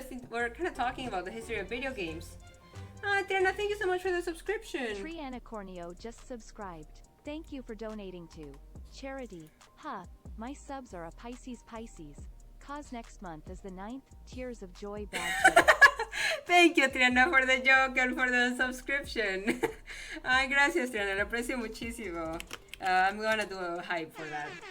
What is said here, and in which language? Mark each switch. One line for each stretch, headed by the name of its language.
English: We're kind of talking about the history of video games. Triana, thank you so much for the subscription. Triana Corneo just subscribed. Thank you for donating to charity. My subs are a Pisces. Cause next month is the 9th Tears of Joy badge. Thank you, Triana, for the joke and for the subscription.
Spanish: Ay, gracias, Triana, lo aprecio muchísimo.
English: I'm gonna do a hype for that.